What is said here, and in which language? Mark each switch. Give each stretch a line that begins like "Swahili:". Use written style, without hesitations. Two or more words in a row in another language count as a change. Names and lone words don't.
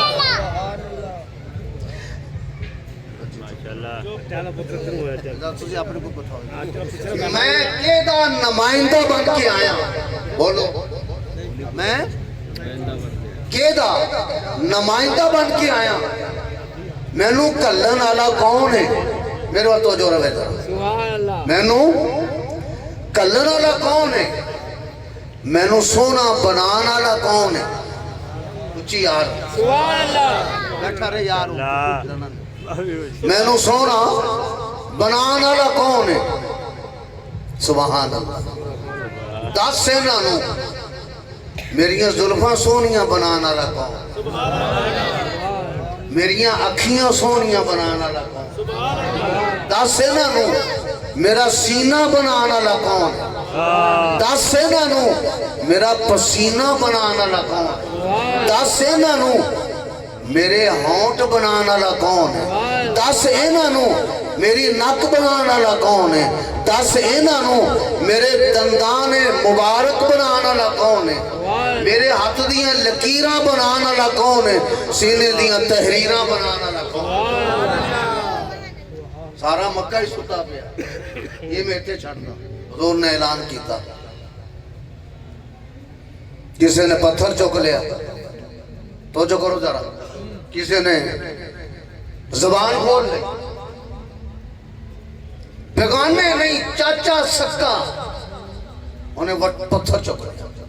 Punjabi: میں کیدا نمائندہ بن کے آیا، بولو میں کیدا نمائندہ بن کے آیا، مینوں کلن والا کون ہے؟ میرے وقت توجہ رہے ذرا، مینوں کلن والا کون ہے؟ مینوں سونا بنان والا کون ہے؟ اچھی یار بیٹھا رہے یار، مینوں سونا بنان والا کون ہے؟
Arabic: سبحان اللہ۔
Punjabi: دس انہاں میریاں زلفاں سونیاں بنان والا کون؟ میریاں اکھیاں سونیاں بنان والا کون؟ دس انہاں میرا سینہ بنان والا کون؟ دس انہاں میرا پسینہ بنان والا کون؟ دس انہاں میرے ہونٹ بنان والا کون ہے؟ دس انہاں میری نک بنان والا کون ہے؟ دس انہاں میرے دندان مبارک بنان والا کون ہے؟ میرے ہاتھ دیاں لکیراں بنان والا کون ہے؟ سینے دیاں تحریراں بنان والا کون ہے؟ سارا مکہ ہی ستا پیا، یہ میں اتنے چھڑنا۔ حضور نے اعلان کیتا، کسی نے پتھر چک لیا تو جو کرو ذرا، کسی نے زبان کھول لی، بیگانے نہیں چاچا سکا انہیں پتھر چک لیا۔